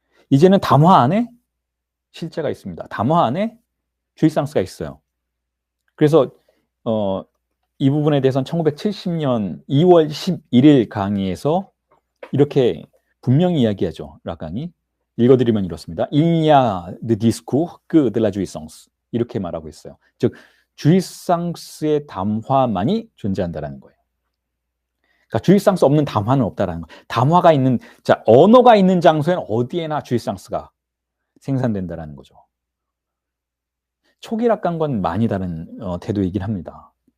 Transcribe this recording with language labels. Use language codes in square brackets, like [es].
[ko] 이제는 담화 안에 실제가 있습니다. 담화 안에 주의상스가 있어요. 그래서 이 부분에 대해서는 1970년 2월 11일 강의에서 이렇게 분명히 이야기하죠, 락강이. 읽어드리면 이렇습니다. [fr] Il y a de discours que de la jouissance. [ko] 이렇게 말하고 있어요. 즉, 주의상스의 담화만이 존재한다는 거예요. 그러니까 주의상스 없는 담화는 없다라는 거예요. 담화가 있는, 자, 언어가 있는 장소에는 어디에나 주의상스가 생산된다라는 거죠. 초기 락강과는 많이 다른 태도이긴 합니다.